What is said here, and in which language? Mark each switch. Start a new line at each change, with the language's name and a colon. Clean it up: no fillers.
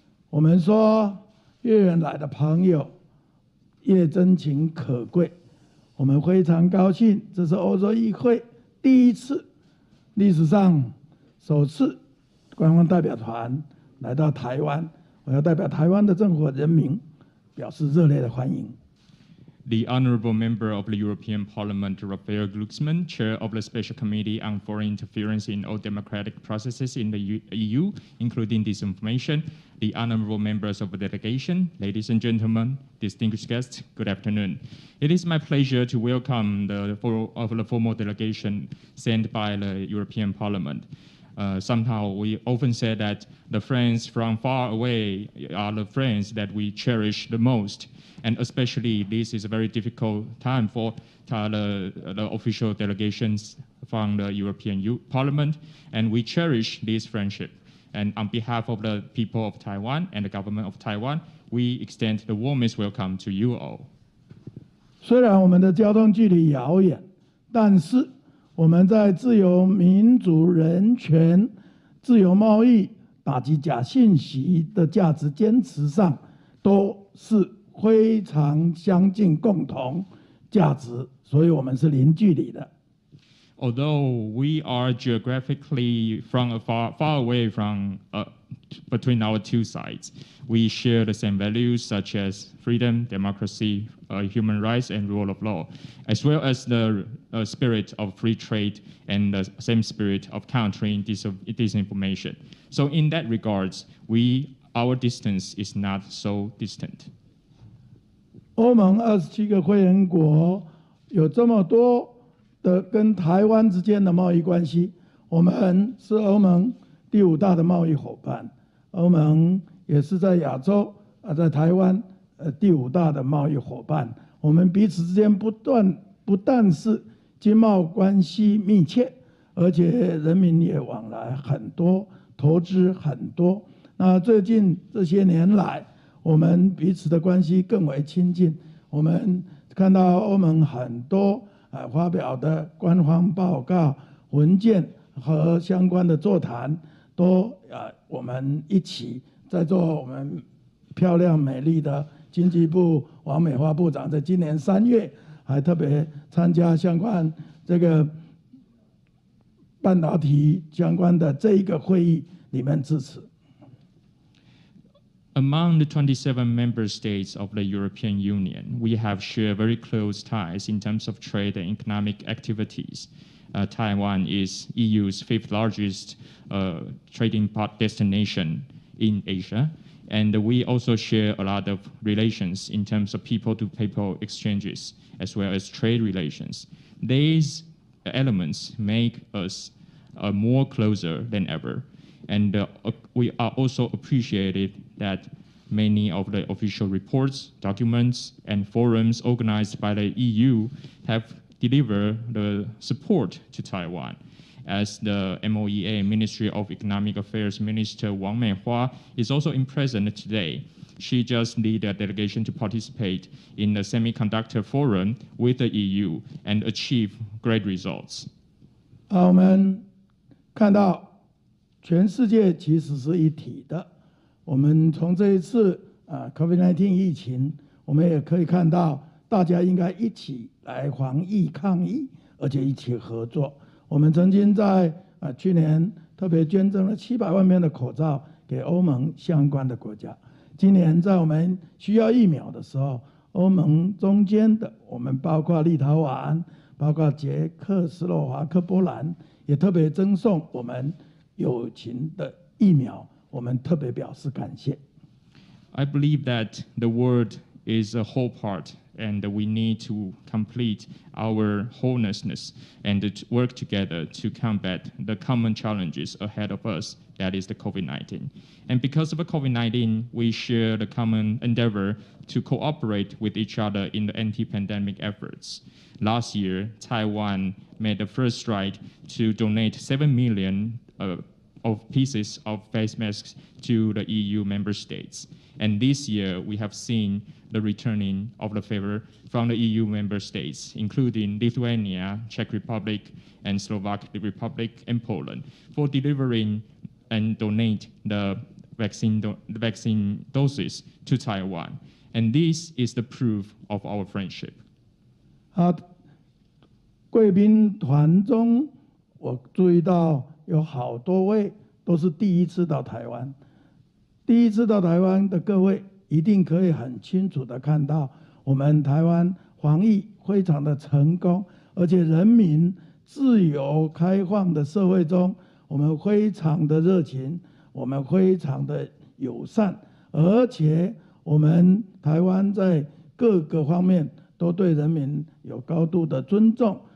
Chinese: 我们说，越远来的朋友越真情可贵。我们非常高兴，这是欧洲议会第一次，历史上首次观光代表团来到台湾。我要代表台湾的政府和人民表示热烈的欢迎。
English: The Honourable Member of the European Parliament, Raphael Glucksmann, Chair of the Special Committee on Foreign Interference in all Democratic Processes in the EU, including disinformation, the Honourable Members of the Delegation, ladies and gentlemen, distinguished guests, good afternoon. It is my pleasure to welcome the formal delegation sent by the European Parliament. Somehow we often say that the friends from far away are the friends that we cherish the most. And especially this is a very difficult time for the official delegations from the European Parliament. And we cherish this friendship. And on behalf of the people of Taiwan and the government of Taiwan, we extend the warmest welcome to you all.
Chinese: 虽然我们的交通距离遥远，但是我们在自由、民主、人权、自由贸易、打击假信息的价值坚持上，都是非常相近共同价值，所以我们是零距离的。
English: Although we are geographically far away from between our two sides, we share the same values such as freedom, democracy, human rights, and rule of law, as well as the spirit of free trade and the same spirit of countering disinformation. So in that regards, our distance is not so distant.
Chinese: 欧盟27个会员国有这么多的跟台湾之间的贸易关系，我们是欧盟第5大的贸易伙伴，欧盟也是在亚洲在台湾第5大的贸易伙伴。我们彼此之间不但是经贸关系密切，而且人民也往来很多，投资很多。那最近这些年来，我们彼此的关系更为亲近。我们看到欧盟很多发表的官方报告、文件和相关的座谈，都我们一起在做。我们漂亮美丽的经济部王美花部长在今年3月还特别参加相关这个半导体相关的这一个会议里面致辞。
English: Among the 27 member states of the European Union, we have shared very close ties in terms of trade and economic activities. Taiwan is EU's 5th largest trading destination in Asia, and we also share a lot of relations in terms of people-to-people exchanges, as well as trade relations. These elements make us more closer than ever. And we are also appreciated that many of the official reports, documents, and forums organized by the EU have delivered the support to Taiwan. As the MOEA Ministry of Economic Affairs Minister Wang Meihua is also present today. She just led a delegation to participate in the semiconductor forum with the EU and achieve great results.
Chinese: 我们看到全世界其实是一体的。我们从这一次COVID-19 疫情，我们也可以看到，大家应该一起来防疫抗疫，而且一起合作。我们曾经在去年特别捐赠了700万片的口罩给欧盟相关的国家。今年在我们需要疫苗的时候，欧盟中间的我们包括立陶宛、包括捷克斯洛伐克、波兰，也特别赠送我们友情的疫苗，我们特别表示感谢。
English: I believe that the world is a whole part, and we need to complete our wholeness and to work together to combat the common challenges ahead of us, that is the COVID-19. And because of the COVID-19, we share the common endeavor to cooperate with each other in the anti-pandemic efforts. Last year, Taiwan made the first stride to donate 7 million pieces of face masks to the EU member states. And this year, we have seen the returning of the favor from the EU member states, including Lithuania, Czech Republic, and Slovak Republic, and Poland, for delivering and donate the vaccine doses to Taiwan. And this is the proof of our friendship.
Chinese: 贵宾团中，我注意到有好多位都是第一次到台湾。第一次到台湾的各位，一定可以很清楚的看到，我们台湾防疫非常的成功，而且人民自由开放的社会中，我们非常的热情，我们非常的友善，而且我们台湾在各个方面都对人民有高度的尊重。